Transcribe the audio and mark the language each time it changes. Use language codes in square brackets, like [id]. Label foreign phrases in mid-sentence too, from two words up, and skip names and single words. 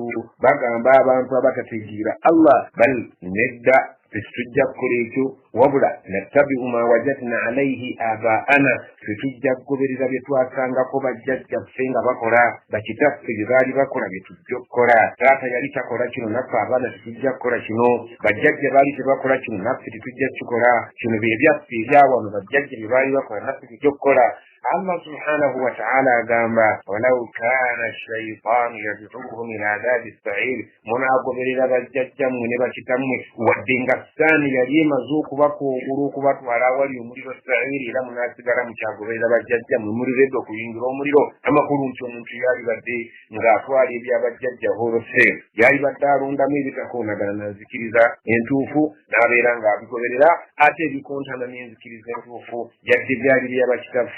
[lg] bagamba abantu abatategeera Allah bal nedda tetujja kukola ekyo wabula [ar] نتبع ما وجدنا عليه [lg] abaana tetujja kugoberera bye twasangako bajjajjaffe nga bakola bakitaffe bye baali bakola bye tujja okukola taata yali takola kino naffe abaana tetujja kukola kino bajjajja baali tebakola kino naffe tetujja kukikola kino bye byaffe ebyawano bajjajja bye baali bakola naffe tujja okukola. Allah [ar] سبحانه وتعالى [lg] agamba [ar] ولو كان الشيطان يدعوهم إلى عذاب السعير [lg] munagoberera bajjajjammwe ne bakitammwe wadde nga ssaani yali emaze okubakungula okubatwala awali omuliro sa'iri era munasigala mukyagoberera bajjajjammwe muliredde okuyingira omuliro amakulu nti omuntu yali badde ng'atwala ebyabajjajja horose yali badde alondamu ebitakoonagana nazikiriza entuufu n'abeera ng'abigoberera ate ebikontana n'enzikiriza entuufu yadde byali byabakitaffe